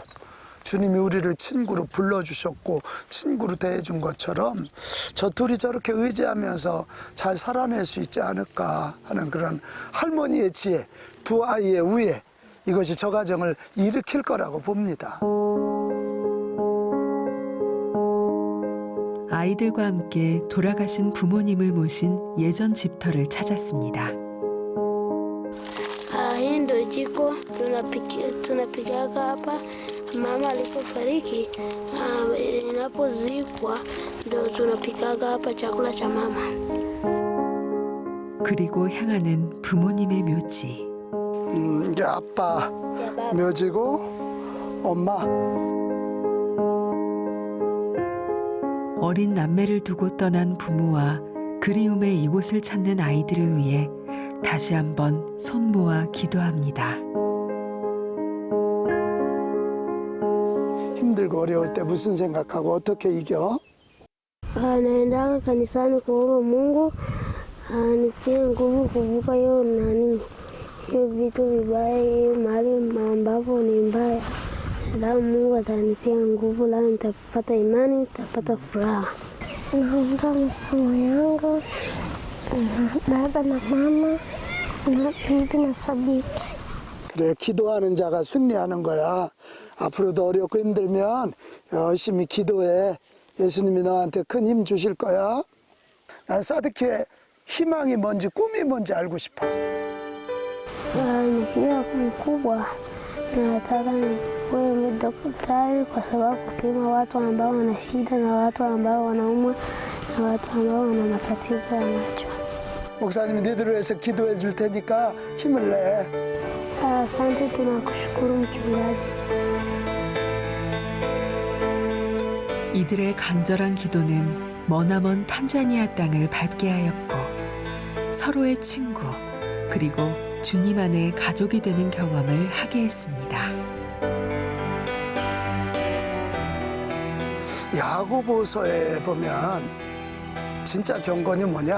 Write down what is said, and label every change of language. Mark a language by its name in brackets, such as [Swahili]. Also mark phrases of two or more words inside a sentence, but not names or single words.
[Korean] 주님이 우리를 친구로 불러주셨고 친구로 대해준 것처럼 저 둘이 저렇게 의지하면서 잘 살아낼 수 있지 않을까 하는 그런 할머니의 지혜, 두 아이의 우애, 이것이 저 가정을 일으킬 거라고 봅니다. 아이들과 함께 돌아가신 부모님을 모신 예전 집터를 찾았습니다. [Swahili] Hii ndio jiko tunapigaga hapa, Mama alipofariki, inapozikwa ndio tunapikaga hapa chakula cha mama. [Korean] 그리고 향하는 부모님의 묘지. 이게 아빠 묘지고 엄마. 어린 남매를 두고 떠난 부모와 그리움의 이곳을 찾는 아이들을 위해 다시 한번 손 모아 기도합니다. 힘들고 어려울 때 무슨 생각하고 어떻게 이겨? [Swahili] Naendaga kanisani kuomba Mungu anitie nguvu kuvuka hiyo vitu vibaya, hiyo mahali ambapo ni mbaya. Lao Mungu atanitia nguvu, lao nitapata imani, nitapata furaha. Naomba masomo yangu, baba na mama na bibi na sabiti. [Korean] 그래, 기도하는 자가 승리하는 거야. 앞으로도 어렵고 힘들면 열심히 기도해. 예수님이 너한테 큰 힘 주실 거야. 난 사드키의 희망이 뭔지 꿈이 뭔지 알고 싶어. [Swahili] Nikiwa mkubwa nataka nikuwe daktari, kwa sababu kupima watu ambao wana shida na watu ambao wanaumwa na watu ambao wana matatizo ya macho. [Korean] 목사님이 니들을 위해서 기도해 줄 테니까 힘을 내. [Swahili] Asante, tunakushukuru mchungaji. [Korean] 이들의 간절한 기도는 머나먼 탄자니아 땅을 밟게 하였고 서로의 친구 그리고 주님 안에 가족이 되는 경험을 하게 했습니다. 야고보서에 보면 진짜 경건이 뭐냐?